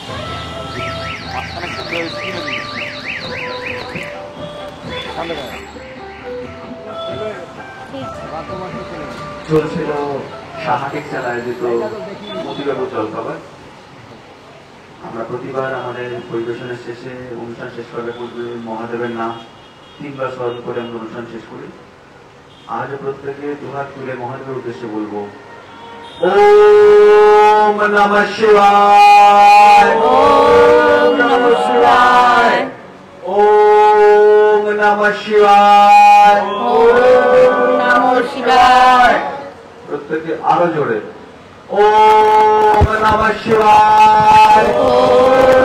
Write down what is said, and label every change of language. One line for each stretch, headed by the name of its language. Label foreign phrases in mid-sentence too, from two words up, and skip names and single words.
Bangla: চলছিল সাহায্যের চাল আয়োজিত মতিবাবু জলখাবার। আমরা প্রতিবার আমাদের পরিবেশনের শেষে অনুষ্ঠান শেষ করার পূর্বে মহাদেবের নাম 3 বার স্মরণ করে আমরা অনুষ্ঠান শেষ করি। আজও প্রত্যেকে দুহাত তুলে মহাদেবের উদ্দেশ্যে বলবো
Sanskrit: ওম নমঃ শিবায়, ওম নমঃ শিবায়,
Bangla: ওম নমঃ শিবায়, ওম নমঃ শিবায়। প্রত্যেকে আরো জোরে
Sanskrit: ওম নমঃ শিবায়, ওম